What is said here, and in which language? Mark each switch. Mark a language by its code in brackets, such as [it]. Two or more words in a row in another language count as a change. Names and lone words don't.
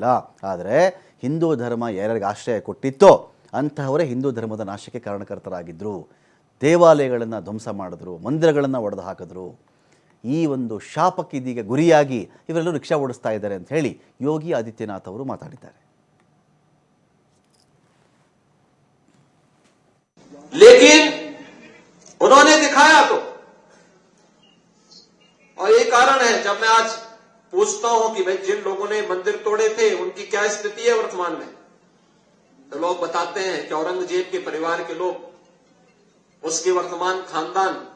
[kn] ಆದರೆ ಹಿಂದೂ ಧರ್ಮ ಯಾರ್ಯಾರಿಗೆ ಆಶ್ರಯ ಕೊಟ್ಟಿತ್ತೋ ಅಂತಹವರೇ ಹಿಂದೂ ಧರ್ಮದ ನಾಶಕ್ಕೆ ಕಾರಣಕರ್ತರಾಗಿದ್ದರು. ದೇವಾಲಯಗಳನ್ನು ಧ್ವಂಸ ಮಾಡಿದ್ರು, ಮಂದಿರಗಳನ್ನು ಒಡೆದು ಹಾಕಿದ್ರು. ಈ ಒಂದು ಶಾಪಕ್ಕೆ ಇದೀಗ ಗುರಿಯಾಗಿ ಇವರೆಲ್ಲರೂ ರಿಕ್ಷಾ ಓಡಿಸ್ತಾ ಇದ್ದಾರೆ ಅಂತ ಹೇಳಿ ಯೋಗಿ ಆದಿತ್ಯನಾಥ್ ಅವರು ಮಾತಾಡಿದ್ದಾರೆ. [hi] लेकिन उन्होंने दिखाया तो, और ये कारण है जब मैं आज पूछता हूं कि भाई जिन लोगों ने मंदिर तोड़े थे उनकी क्या स्थिति है वर्तमान में, तो लोग बताते हैं कि औरंगजेब के परिवार के लोग, उसके वर्तमान खानदान,